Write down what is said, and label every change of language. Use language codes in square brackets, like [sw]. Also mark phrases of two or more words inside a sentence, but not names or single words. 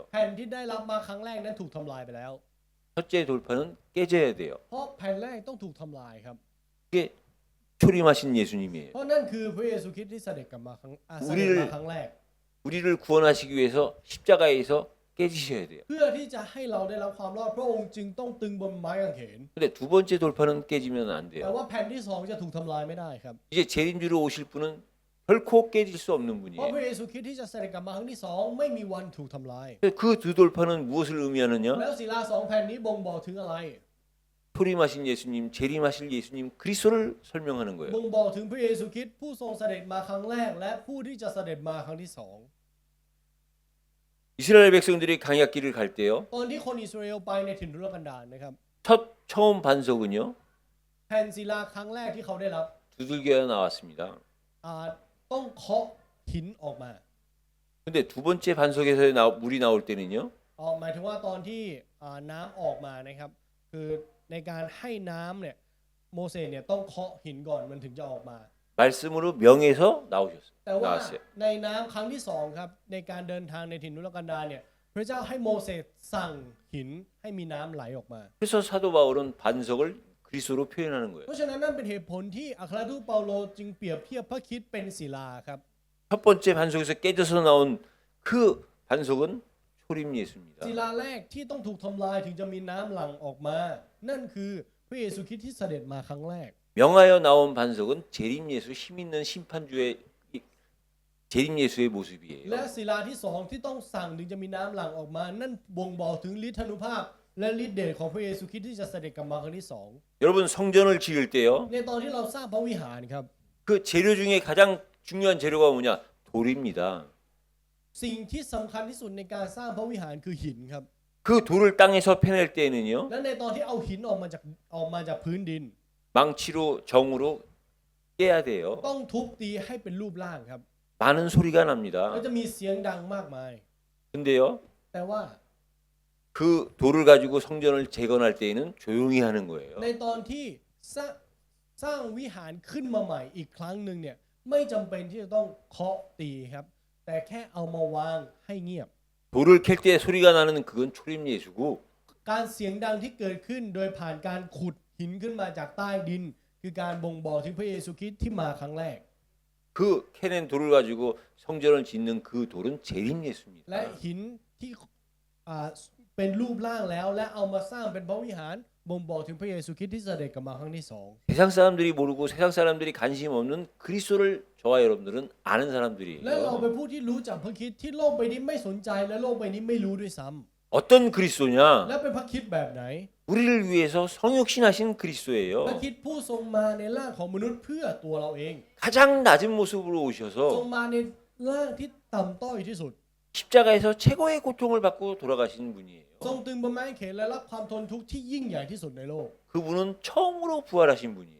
[th] แผ่นที่ได้รับมาครั้งแรกนั้นถูกทำลายไปแล้ว [ko] 첫째 돌판은 깨져야 돼요. [th] เพราะแผ่นแรกต้องถูกทำลายครับ [ko] 그게 초림하신 예수님이에요. [th] เพราะนั่นคือพระเยซูคริสต์ที่เสด็จกลับมาครั้งเสด็จมาครั้งแรก [ko] 우리를 구원하시기 위해서 십자가에서 깨지셔야 돼요. [th] เพื่อที่จะให้เราได้รับความรอดพระองค์จึงต้องตึงบนไม้กางเขน [ko] 근데 두 번째 돌판은 깨지면 안 [th] แต่ [ko] 돼요. [th] ว่าแผ่นที่สองจะถูกทำลายไม่ได้ครับ [ko] 이제 재림주로 오실 분은 결코 깨질 수 없는 [th] เพราะพ [ko] 분이에요. [th] ระเยซูคริสต์ที่จะเสด็จกลับมาครั้งที่สองไม่มีวันถูกทำลาย [ko] 그 두 돌판은 무엇을 의미하느냐? [th] แล้วศิลาสองแผ่นนี้บ่งบอกถึงอะไร [ko] 초림하신 예수님, 재림하실 예수님 그리스도를 설명하는 거예요. [th] บ่งบอกถึงพระเยซูคริสต์ผู้ทรงเสด็จมาครั้งแรก และผู้ที่จะเสด็จมาครั้งที่สอง [ko] 이스라엘 백성들이 강약길을 갈 때요. [th] ตอนที่คนอิสราเอลไปในถิ่นทุรกันดารนะครับ [ko] 처음 반석은요. [th] แผ่นศิลาครั้งแรกที่เขาได้รับ [ko] 두들겨야 나왔습니다. [th] ต้องเคาะหินออกมา [ko] 근데 두 번째 반석에서 물이 나올 때는요. [th] หมายถึงว่าตอนที่น้ำออกมานะครับคือในการให้น้ำเนี่ยโมเสสเนี่ยต้องเคาะหินก่อนมันถึงจะออกมา [ko] 말씀으로 명해서 나오셨어요. [th] แต่ว่า [ko] 나왔어요. [th] ในน้ำครั้งที่สองครับในการเดินทางในถิ่นทุรกันดารเนี่ยพระเจ้าให้โมเสสสั่งหินให้มีน้ำไหลออกมา [ko] 그래서 사도 바울은 반석을 그리스도로 표현하는 거예요. [th] เพราะฉะนั้นนั่นเป็นเหตุผลที่อัครทูตเปาโลจึงเปรียบเทียบพระคริสต์เป็นศิลาครับ [ko] 첫 번째 반석에서 깨져서 나온 그 반석은 초림 [th] ศิ [ko] 예수입니다. [th] ลาแรกที่ต้องถูกทำลายถึงจะมีน้ำหลั่งออกมา นั่นคือพระเยซูคริสต์ที่เสด็จมาครั้งแรก [ko] 명하여 나온 반석은 재림 예수 힘 있는 심판주의 재림 예수의 [th] และ [ko] 모습이에요. [th] ศิลาที่สองที่ต้องสั่งถึงจะมีน้ำหลั่งออกมา นั่นบ่งบอกถึงฤทธานุภาพ และฤทธิ์เดชของพระเยซูคริสต์ที่จะเสด็จกลับมาครั้งที่สอง [ko] 여러분 성전을 지을 때요. [th] ในตอนที่เราสร้างพระวิหารครับ [ko] 그 재료 중에 가장 중요한 재료가 뭐냐? 돌입니다. [th] สิ่งที่สำคัญที่สุดในการสร้างพระวิหารคือหินครับ [ko] 그 돌을 땅에서 패낼 때는요. [th] และในตอนที่เอาหินออกมาจากพื้นดิน [ko] 망치로 정으로 깨야 돼요. [th] ต้องทุบตีให้เป็นรูปร่างครับ [ko] 많은 소리가 납니다. [th] แล้วจะมีเสียงดังมากมาย [ko] 근데요. [th] แต่ว่า [ko] 그 돌을 가지고 성전을 재건할 때에는 조용히 하는 거예요. [th] ในตอนที่สร้างวิหารขึ้นมาใหม่อีกครั้งหนึ่งเนี่ยไม่จำเป็นที่จะต้องเคาะตีครับ แต่แค่เอามาวางให้เงียบ [ko] 돌을 캘 때 소리가 나는 그건 초림 예수고 [th] การเสียงดังที่เกิดขึ้นโดยผ่านการขุดหินขึ้นมาจากใต้ดิน คือการบ่งบอกถึงพระเยซูคริสต์ที่มาครั้งแรก [ko] 그 캐낸 돌을 가지고 성전을 짓는 그 돌은 재림 [th] และ [ko] 예수입니다. [th] หินที่เป็นรูปร่างแล้วและเอามาสร้างเป็นพระวิหารบ่งบอกถึงพระเยซูคริสต์ที่เสด็จกลับมาครั้งที่สอง [ko] 세상 사람들이 모르고 세상 사람들이 관심 없는 그리스도를 저와 여러분들은 아는 [th] และเรา [ko] 사람들이에요. [th] เป็นผู้ที่รู้จักพระคริสต์ที่โลกใบนี้ไม่สนใจและโลกใบนี้ไม่รู้ด้วยซ้ำ [ko] 어떤 그리스도냐? [th] และเป็นพระคริสต์แบบไหน [ko] 우리를 위해서 성육신하신 [th] พระ [ko] 그리스도예요. [th] คริสต์ผู้ทรงมาในร่างของมนุษย์เพื่อตัวเราเอง [ko] 가장 낮은 모습으로 [th] ทรง [ko] 오셔서 [th] มาในร่างที่ต่ำต้อยที่สุด [ko] 십자가에서 최고의 고통을 받고 돌아가신 분이에요. [th] ทรงตึงบนไม้กางเขนและรับความทนทุกข์ที่ยิ่งใหญ่ที่สุดในโลก [ko] 그분은 처음으로 부활하신 분이에요.